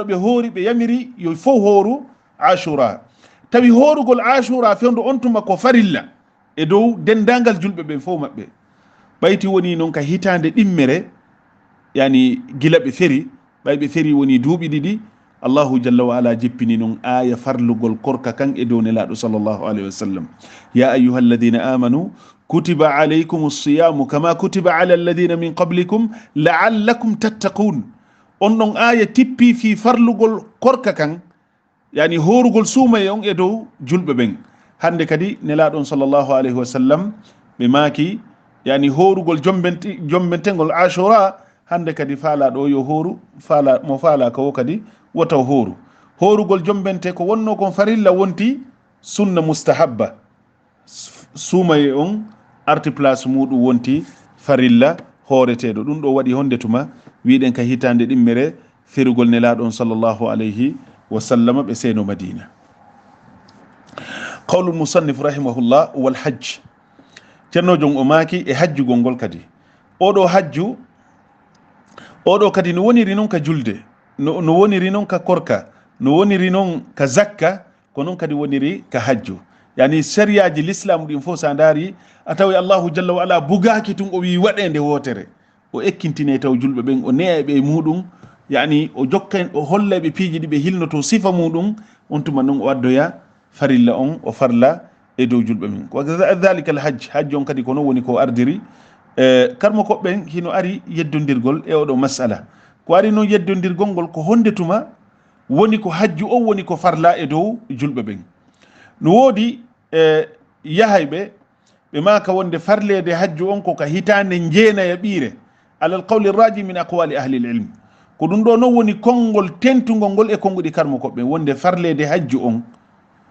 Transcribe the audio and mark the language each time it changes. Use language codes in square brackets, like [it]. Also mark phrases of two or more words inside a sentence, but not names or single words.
[ff] ɓe hoori ɓe yamiri yo fof hooru ashura tawi hoorugol ashura fewdo on tuma ko farilla e dow dendagal julɓe ɓen fof maɓɓe ɓayti woni noon ka hitande ɗimmere yani gila ɓe feri ɓayɓe feri woni duuɓi ɗiɗi [ar] الله جل وعلا [ff] jippini noon aya farlugol korka kan e dow nelaɗo [ar] صلى الله عليه وسلم يا أيها الذين آمنوا كتب عليكم الصيام كما كتب على الذين من قبلكم لعلكم تتقون [ff] on ɗon aya tippi fi farlugol korka kan yani horugol suumaye on e dow julɓe ɓen hande kadi nelaɗon [ar] صلى الله عليه وسلم [ff] ɓe maaki yani horugol jombentegol ashura hande kadi faalaɗo yo hooru mo faalaka o kadi wotaw horugol jombente ko wonno kon farilla wonti [ar] سنة مستحبة [ff] suumaye on arti place muɗum wonti farilla hooreteɗo ɗum ɗo waɗi honde tuma wiɗen ka hitande ɗimmere ferugol nelaɗon [ar] صلى الله عليه وسلم [ff] ɓe seeno madina. [ar] قول المصنف رحمه الله والحج [ff] ceernojon o maaki e hajjugol ngol kadi oɗo hajju oɗo kadi no woniri noon ka julde no woniri noon ka korka no woniri noon ka zakka ko noon kadi woniri ka hajju yani sariyaji l'islam ɗin fof sa daari a tawi [ar] الله جل وعلا [ff] bugaki tun o wi waɗende wotere o ekkintine taw julɓe ɓen o neya ɓe muɗum yani o jokka o hollaɓe piiji ɗi ɓe hilnoto sifa muɗum on tuma noon o addoya farilla on o farla e dow julɓe men [ar] وذلك الحج [ff] on kadi ko noon woni ko ardiri karmo koɓɓen hino ari yeddodirgol e oɗo masala ko ari noon yeddodirgol ngol ko honde tuma woni ko hajju o woni ko farla e dow julɓe ɓen no woodi yahayɓe ɓe maka wonde farlede hajju on ko ka hitande jeenaya ɓiire [ar] على القول الراجح من أقوال أهل العلم [ff] ko ɗum ɗo noon woni konngol tentugol ngol e konnguɗi karmo koɓɓe wonde farlede hajju on